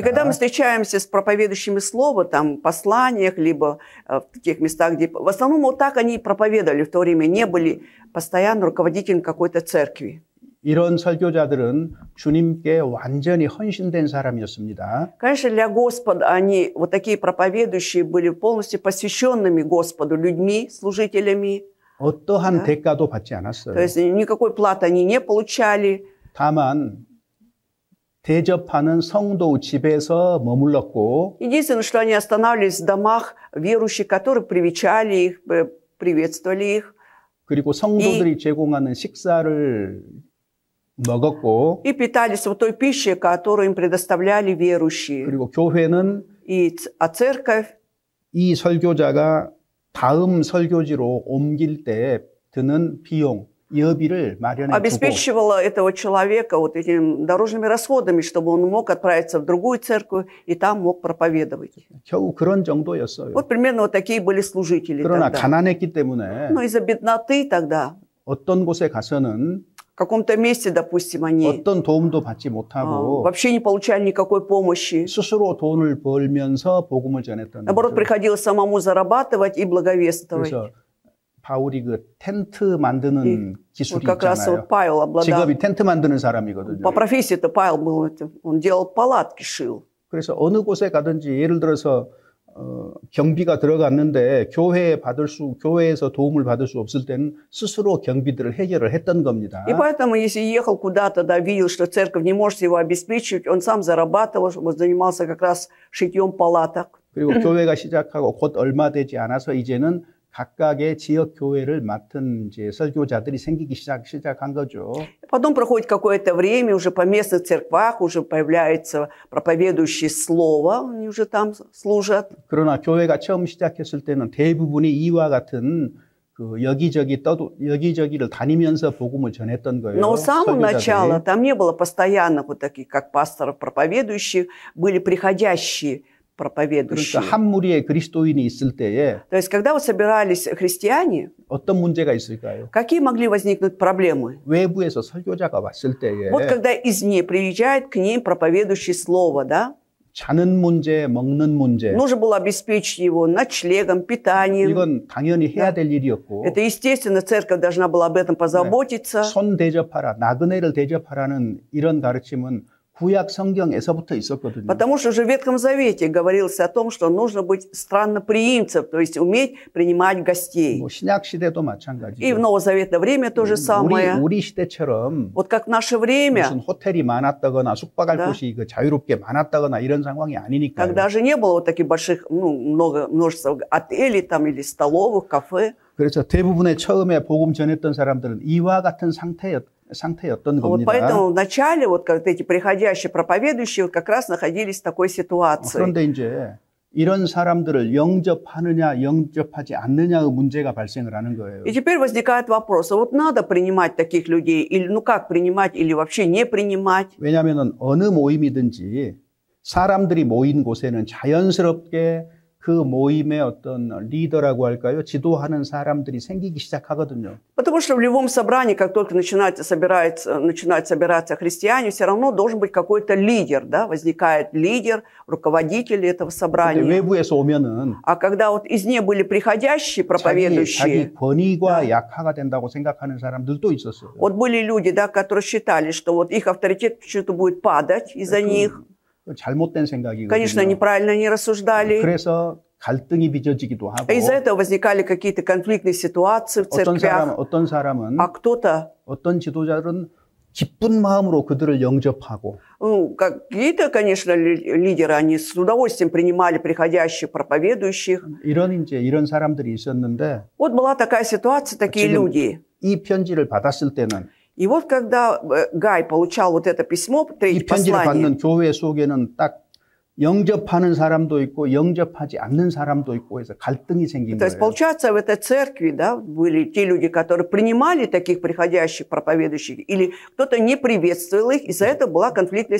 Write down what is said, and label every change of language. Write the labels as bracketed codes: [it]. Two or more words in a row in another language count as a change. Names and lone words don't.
[ru] И когда мы встречаемся с проповедующими слова, там, в посланиях, либо в таких местах, где в основном вот так они проповедовали в то время, не были постоянно руководителями какой-то церкви. [ko] 이런 설교자들은 주님께 완전히 헌신된 사람이었습니다. [ru] Конечно, для Господа они, вот такие проповедующие, были полностью посвященными Господу людьми, служителями. [ko] 어떠한 대가도 받지 않았어요. [ru] То есть никакой платы они не получали. [ko] 다만 대접하는 성도 집에서 머물렀고 [ru] Единственное, что они останавливались в домах верующих, которые привечали их, приветствовали их. [ko] 그리고 성도들이 제공하는 식사를 먹었고 [ru] и питались вот той пищей, которую им предоставляли верующие. [ko] 그리고 교회는 [ru] а церковь [ko] 이 설교자가 다음 설교지로 옮길 때 드는 비용, 여비를 마련해 주고 [ru] обеспечивала этого человека вот этими дорожными расходами, чтобы он мог отправиться в другую церковь и там мог проповедовать. [ko] 겨우 그런 정도였어요. [ru] Вот примерно вот такие были служители [ko] 그러나 [ru] тогда. [ko] 가난했기 때문에 [ru] Но из-за бедноты тогда [ko] 어떤 곳에 가서는 [ru] каком-то месте, допустим, они [ko] 어떤 도움도 받지 못하고 [ru] вообще не получали никакой помощи. [ko] 스스로 돈을 벌면서 복음을 전했던 [ru] Наоборот, [ko] 거죠. [ru] приходилось самому зарабатывать и благовествовать. [ko] 그래서 바울이 그 텐트 만드는 기술이 [ru] Вот как раз [ko] 있잖아요. [ru] вот Павел обладал. [ko] 직업이 텐트 만드는 사람이거든요. [ru] По профессии-то Павел был, он делал палатки, шил. [ko] 그래서 어느 곳에 가든지 예를 들어서 경비가 들어갔는데 교회에서 도움을 받을 수 없을 때는 스스로 경비들을 해결을 했던 겁니다. [ru] И поэтому, если ехал куда-то, да, видел, что церковь не может его обеспечивать, он сам зарабатывал, занимался как раз шитьем палаток. [ko] 그리고 교회가 시작하고 곧 얼마 되지 않아서 이제는 각각의 지역 교회를 맡은 이제 설교자들이 생기기 시작한 거죠. [ru] Потом проходит какое-то время, уже по местных церквах уже появляется проповедующий слово, они уже там служат. [ko] 그러나 교회가 처음 시작했을 때는 대부분이 이와 같은 그 여기저기를 다니면서 복음을 전했던 거예요. [ru] Но с самого начала [ko] 설교자들이. [ru] там не было постоянно вот таких, как пасторов, проповедующих, были приходящие проповедующие. [ko] 그러니까 한 무리의 그리스도인이 있을 때에 [ru] То есть, когда вот собирались христиане, [ko] 어떤 문제가 있을까요? [ru] какие могли возникнуть проблемы? [ko] 외부에서 설교자가 왔을 때에 [ru] Вот когда извне приезжает к ним проповедующий слово, да? [ko] 자는 문제, 먹는 문제. [ru] Нужно было обеспечить его ночлегом, питанием. [ko] 이건 당연히 해야 될 일이었고. [ru] Это естественно, церковь должна была об этом позаботиться. [ko] 손 대접하라, 나그네를 대접하라는 이런 가르침은 구약 성경에서부터 있었거든요. [ru] Потому что уже в Ветхом Завете говорилось о том, что нужно быть странноприимцем, то есть уметь принимать гостей. [ko] 뭐 신약 시대도 마찬가지죠. [ru] И в Новозаветное время то же самое. [ko] 우리 시대처럼 [ru] Вот как в наше время, [ko] 무슨 호텔이 많았다거나 숙박할 [ru] Да. [ko] 곳이 그 자유롭게 많았다거나 이런 상황이 아니니까요. [ru] когда же не было вот таких больших, множества отелей там или столовых, кафе. [ko] 그래서 대부분의 처음에 복음 전했던 사람들은 이와 같은 상태였던 [ru] Вот [ko] 겁니다. [ru] поэтому в начале вот как эти приходящие проповедующие вот как раз находились в такой ситуации. [ko] 그런데 이제 이런 사람들을 영접하느냐 영접하지 않느냐의 문제가 발생을 하는 거예요. [ru] И теперь возникает вопрос, а вот надо принимать таких людей, или ну как принимать, или вообще не принимать? [ko] 왜냐하면 어느 모임이든지 사람들이 모인 곳에는 자연스럽게 그 모임의 어떤 리더라고 할까요? 지도하는 사람들이 생기기 시작하거든요. [ru] Потому что в любом собрании, как только начинают собираться христиане, все равно должен быть какой-то лидер, да? Возникает лидер, руководитель этого [ko] 근데 [ru] собрания. [ko] 외부에서 오면은 [ru] А когда вот извне были приходящие проповедующие, [ko] 자기 권위가 약화가 된다고 생각하는 사람들도 있었어요. [ru] вот были люди, да, которые считали, что вот их авторитет почему-то будет падать из-за них. [ko] 잘못된 생각이거든요. [ru] Конечно, неправильно они рассуждали. [ko] 그래서 갈등이 빚어지기도 하고 [ru] Из-за этого возникали какие-то конфликтные ситуации в церквях. [ko] 어떤 사람은 [ru] А кто-то, [ko] 어떤 지도자들은 기쁜 마음으로 그들을 영접하고 [ru] какие-то, конечно, лидеры, они с удовольствием принимали приходящих проповедующих. [ko] 이런 사람들이 있었는데 [ru] Вот была такая ситуация, такие [ko] 지금 [ru] люди. [ko] 이 편지를 받았을 때는 [ru] И вот когда Гай получал вот это письмо, [ko] 이 [ru] третье [ko] 편지를 [ru] послание, [ko] 받는 교회 속에는 딱 영접하는 사람도 있고 영접하지 않는 사람도 있고 해서 갈등이 생긴 [ru] то есть, [ko] 거예요. [ru] получается, в этой церкви, да, были те люди, которые принимали таких приходящих проповедующих, или кто-то не приветствовал их, из-за этого была конфликтная